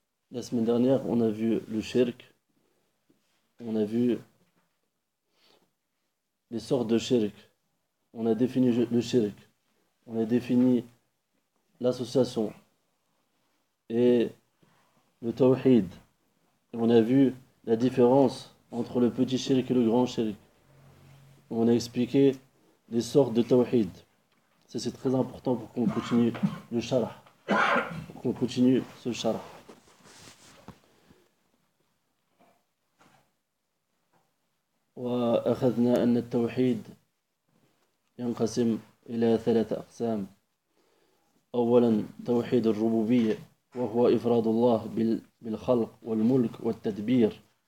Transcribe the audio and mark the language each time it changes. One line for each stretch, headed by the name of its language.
French: La semaine dernière, on a vu le shirk, on a vu les sortes de shirk, on a défini le shirk, on a défini l'association et le tawhid. Et on a vu la différence entre le petit shirk et le grand shirk. On a expliqué les sortes de tawhid. Ça, c'est très important pour qu'on continue le sharah, pour qu'on continue ce sharah.
Arabic: وأخذنا أن التوحيد ينقسم إلى ثلاثة أقسام. أولا توحيد الربوبية وهو إفراد الله بالخلق والملك والتدبير.